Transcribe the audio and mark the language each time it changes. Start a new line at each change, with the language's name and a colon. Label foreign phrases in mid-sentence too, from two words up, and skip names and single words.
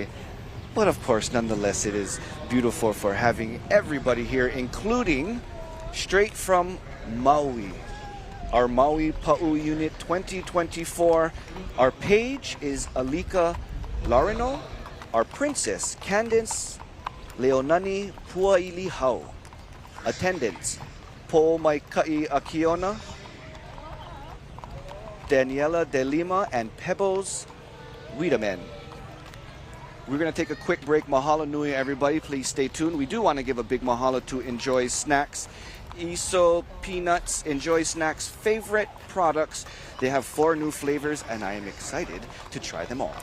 English: But of course, nonetheless, it is beautiful for having everybody here, including straight from Maui. Our Maui Pa'u Unit 2024. Our page is Alika Larino. Our princess, Candace Leonani Puaili Hau. Attendants, Po Maikai Akiona, Daniela De Lima, and Pebbles Wiedemann. We're going to take a quick break.
Hawaiian: Mahalo nui,
English: everybody. Please stay tuned. We do want to give a big mahalo to Enjoy Snacks. Iso Peanuts, Enjoy Snacks' favorite products. They have 4 new flavors, and I am excited to try them all.